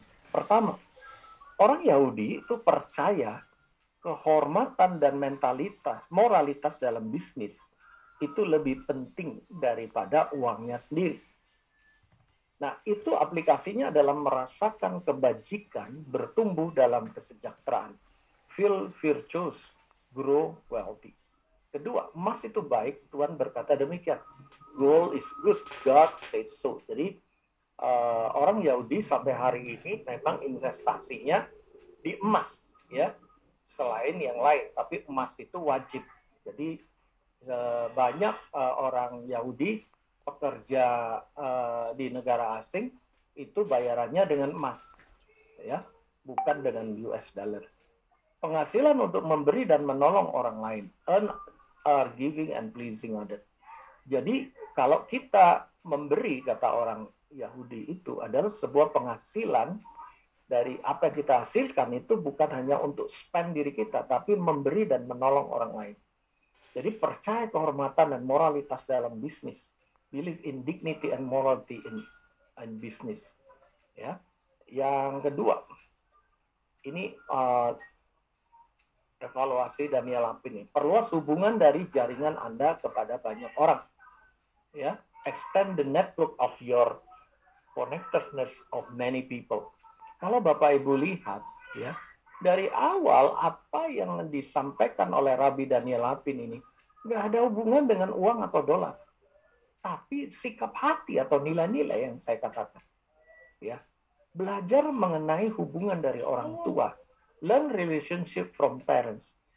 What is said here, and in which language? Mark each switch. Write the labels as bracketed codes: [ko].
[id] Pertama, orang Yahudi itu percaya kehormatan dan moralitas dalam bisnis itu lebih penting daripada uangnya sendiri. Nah, itu aplikasinya adalah merasakan kebajikan, bertumbuh dalam kesejahteraan. [en] Feel virtuous, grow wealthy. [id] Kedua, emas itu baik, Tuhan berkata demikian. [en] Gold is good, God said so. [id] Jadi, orang Yahudi sampai hari ini memang investasinya di emas, ya, selain yang lain. Tapi emas itu wajib. Jadi, banyak orang Yahudi pekerja di negara asing itu bayarannya dengan emas, ya, bukan dengan US dollar. Penghasilan untuk memberi dan menolong orang lain, [en] earn are giving and pleasing others. [id] Jadi kalau kita memberi, kata orang Yahudi, itu adalah sebuah penghasilan dari apa yang kita hasilkan, itu bukan hanya untuk spend diri kita, tapi memberi dan menolong orang lain. Jadi percaya kehormatan dan moralitas dalam bisnis. [en] Believe in dignity and morality in business. [id] Ya. Yang kedua, ini evaluasi Daniel Lapin ini. Perluas hubungan dari jaringan Anda kepada banyak orang. [en] Ya, extend the network of your connectedness of many people. [id] Kalau Bapak Ibu lihat, ya, dari awal apa yang disampaikan oleh Rabbi Daniel Lapin ini nggak ada hubungan dengan uang atau dolar, tapi sikap hati atau nilai-nilai yang saya katakan. Ya, belajar mengenai hubungan dari orang tua. [en] Learn relationship from parents.